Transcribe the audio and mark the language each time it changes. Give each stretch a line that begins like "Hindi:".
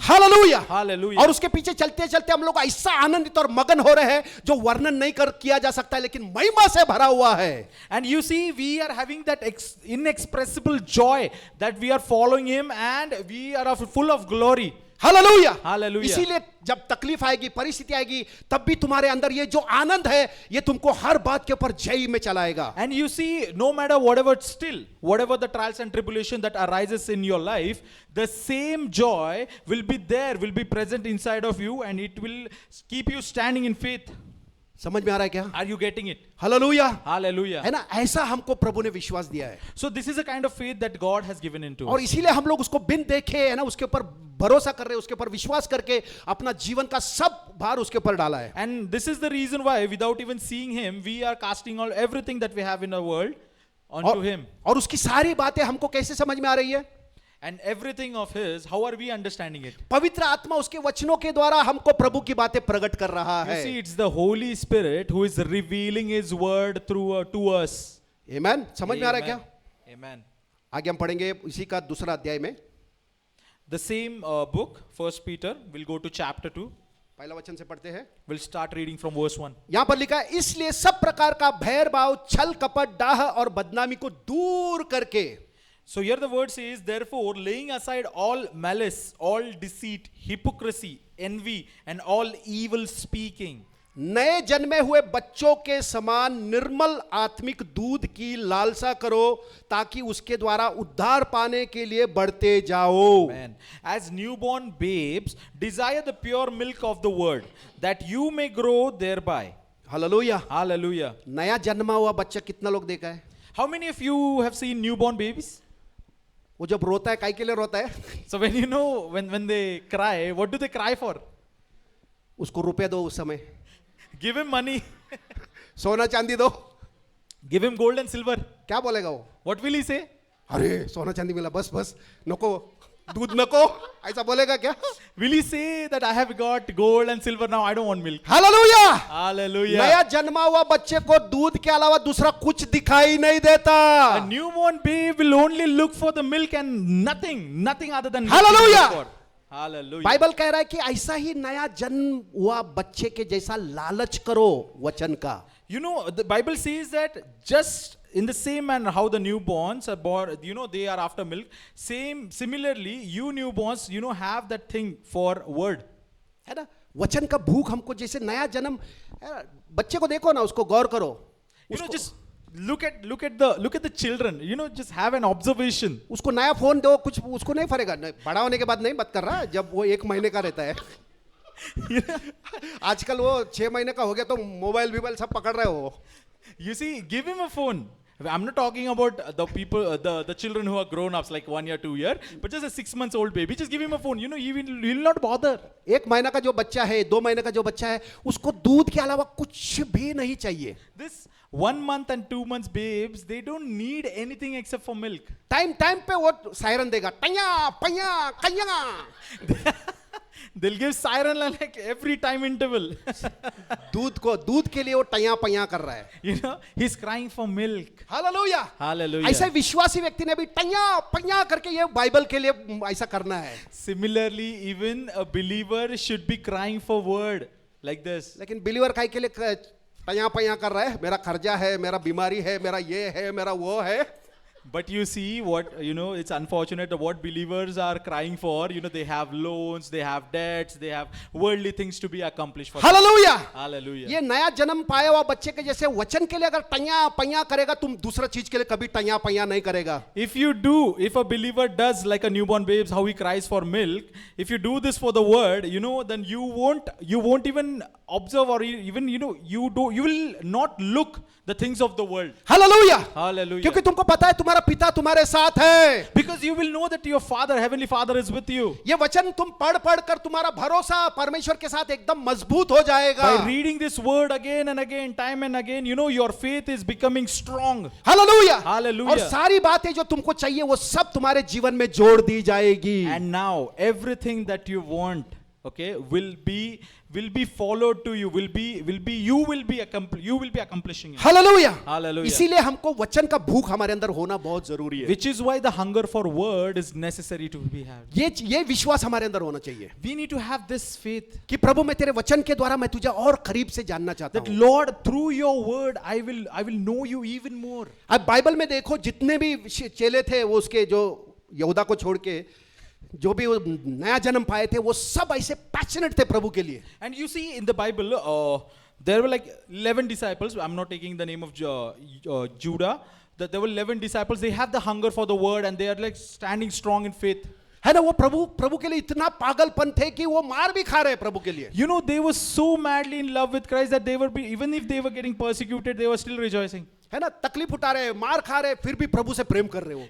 Hindi: Hallelujah,
English: Hallelujah.
Hindi: और उसके पीछे चलते चलते हम लोग ऐसा आनंदित और मगन हो रहे हैं जो वर्णन नहीं किया जा सकता है, लेकिन महिमा से भरा हुआ है।
English: And you see, we are having that inexpressible joy that we are following him and we are full of glory.
Hindi: Hallelujah,
English: Hallelujah.
Hindi: इसीलिए जब तकलीफ आएगी, परिस्थिति आएगी, तब भी तुम्हारे अंदर ये जो आनंद है, ये तुमको हर बात के ऊपर जय में चलाएगा।
English: And you see, no matter whatever the trials and tribulation that arises in your life, the same joy will be there, will be present inside of you and it will keep you standing in faith.
Hindi: समझ में आ रहा है क्या?
English: Are you getting it?
Hindi: Hallelujah,
English: Hallelujah.
Hindi: है ना, ऐसा हमको प्रभु ने विश्वास दिया है।
English: So this is a kind of faith that God has given into
Hindi: और
English: us.
Hindi: इसीलिए हम लोग उसको बिन देखे, है ना, उसके ऊपर भरोसा कर रहे हैं, उसके ऊपर विश्वास करके अपना जीवन का सब भार उसके ऊपर डाला है।
English: And this is the reason why, without even seeing him, we are casting all everything that we have in our world onto him.
Hindi: और उसकी सारी बातें हमको कैसे समझ में आ रही है?
English: And everything of his, how are we understanding it?
Hindi: पवित्र आत्मा उसके वचनों के द्वारा हमको प्रभु की बातें प्रकट कर रहा
English: You
Hindi: है।
English: see, it's the Holy Spirit who is revealing his word through to us.
Hindi: आमेन, समझ में आ रहा है क्या?
English: Amen.
Hindi: आगे हम पढ़ेंगे इसी का दूसरा अध्याय में,
English: The same book, 1 Peter, we'll go to chapter 2.
Hindi: पहला वचन से पढ़ते हैं।
English: We'll start reading from verse 1.
Hindi: यहां पर लिखा है, इसलिए सब प्रकार का भैर भाव, छल कपट, डाह और बदनामी को दूर करके।
English: So here the word says, therefore, laying aside all malice, all deceit, hypocrisy, envy, and all evil speaking.
Hindi: नए जन्मे हुए बच्चों के समान निर्मल आत्मिक दूध की लालसा करो, ताकि उसके द्वारा उद्धार पाने के लिए बढ़ते जाओ।
English: Amen. As newborn babes, desire the pure milk of the word, that you may grow thereby.
Hindi: Hallelujah,
English: Hallelujah.
Hindi: नया जन्मा हुआ बच्चा कितना लोग देखा है?
English: How many of you have seen newborn babies?
Hindi: वो जब रोता है, काय के लिए रोता है?
English: So when you know, when they cry, what do they cry for?
Hindi: उसको रुपए दो, उस समय
English: Give him money.
Hindi: सोना चांदी दो,
English: Give him gold and silver.
Hindi: क्या बोलेगा वो?
English: What will he say?
Hindi: अरे सोना चांदी मिला, बस बस नको। दूध नको, ऐसा बोलेगा क्या?
English: Will he say that I have got gold and silver now, I don't want milk?
Hindi: Hallelujah.
English: Hallelujah.
Hindi: नया जन्मा हुआ बच्चे को दूध के अलावा दूसरा कुछ दिखाई नहीं देता।
English: A newborn babe will only look for the milk and nothing other than milk. Hallelujah. he will look for. Hallelujah.
Hindi: Bible कह रहा है कि ऐसा ही नया जन्म हुआ बच्चे के जैसा लालच करो वचन का।
English: You know, the Bible says that just in the same manner how the newborns are born, you know, they are after milk. Similarly, you newborns, you know, have that thing for word.
Hindi: है ना, वचन का भूख हमको जैसे नया जन्म, है ना, बच्चे को देखो ना, उसको गौर करो,
English: You know, just look at the children. You know, just have an observation.
Hindi: उसको नया फोन दो, कुछ उसको नहीं फरेगा। नहीं, बड़ा होने के बाद नहीं बात कर रहा, जब वो 1 महीने का रहता है। आजकल वो 6 महीने का हो गया तो मोबाइल सब पकड़ रहे हो।
English: You see, give him a phone. I'm not talking about the people, the children who are grown ups, like 1 year, 2 year, but just a 6 months old baby. Just give him a phone. You know, he will not bother.
Hindi: 1 महीना का जो बच्चा है, 2 महीने का जो बच्चा है, उसको दूध के अलावा कुछ भी नहीं चाहिए।
English: This 1 month and 2 months babes, they don't need anything except for milk.
Hindi: Time पे वो सायरन देगा, टैया पैया कैया।
English: They'll give siren like every time interval.
Hindi: दूध के लिए वो टैया पैया कर रहा है।
English: You know, he's crying for milk.
Hindi: Hallelujah.
English: Hallelujah.
Hindi: ऐसे विश्वासी व्यक्ति ने भी टैया पैया करके ये बाइबल के लिए ऐसा करना है।
English: Similarly, even a believer should be crying for word like this.
Hindi: लेकिन बिलीवर काय के लिए टैया पैया कर रहा है? मेरा खर्चा है, मेरा बीमारी है, मेरा ये है, मेरा वो है।
English: But you see what, you know, it's unfortunate what believers are crying for. You know, they have loans, they have debts, they have worldly things to be accomplished for them.
Hindi: Hallelujah.
English: Hallelujah.
Hindi: ये नया जन्म पाया हुआ बच्चे के जैसे वचन के लिए अगर टैया पैया करेगा, तुम दूसरा चीज के लिए कभी टैया पैया नहीं करेगा।
English: If a believer does like a newborn babe, how he cries for milk, if you do this for the word, you know, then you won't even observe or even, you know, you will not look the things of the world.
Hindi: Hallelujah.
English: Hallelujah.
Hindi: क्योंकि तुमको पता है तुम्हारा पिता तुम्हारे साथ है।
English: Because you will know that your father, heavenly father, is with you.
Hindi: ये वचन तुम पढ़ कर तुम्हारा भरोसा परमेश्वर के साथ एकदम मजबूत हो जाएगा।
English: By reading this word again and again, time and again, you know, your faith is becoming strong.
Hindi: Hallelujah.
English: Hallelujah.
Hindi: और सारी बातें जो तुमको चाहिए वो सब तुम्हारे जीवन में जोड़ दी जाएगी।
English: And now everything that you want, okay, will be followed to you, you will be accomplishing it.
Hindi: Hallelujah.
English: Hallelujah.
Hindi: इसीलिए हमको वचन का भूख हमारे अंदर होना बहुत जरूरी है।
English: Which is why the hunger for word is necessary to be had.
Hindi: ये विश्वास हमारे अंदर होना चाहिए
English: We need to have this faith
Hindi: कि प्रभु मैं तेरे वचन के द्वारा मैं तुझे और करीब से जानना चाहता
English: that
Hindi: हूँ।
English: Lord, through your word I will know you even more.
Hindi: अब बाइबल में देखो जितने भी चेले थे वो उसके जो यहूदा को छोड़ के जो भी वो नया जन्म पाए थे वो सब ऐसे पैशनेट थे प्रभु के लिए।
English: And you see in the Bible, there were like 11 disciples. I'm not taking the name of Judah. There were 11 disciples. They have the hunger for the word and they are like standing strong in faith.
Hindi: है ना, वो प्रभु के लिए इतना पागलपन थे कि वो मार भी खा रहे प्रभु के लिए।
English: You know, they were so madly in love with Christ that even if they were getting persecuted, they were still rejoicing.
Hindi: है ना, तकलीफ उठा रहे, मार खा रहे, फिर भी प्रभु से प्रेम कर रहे हो।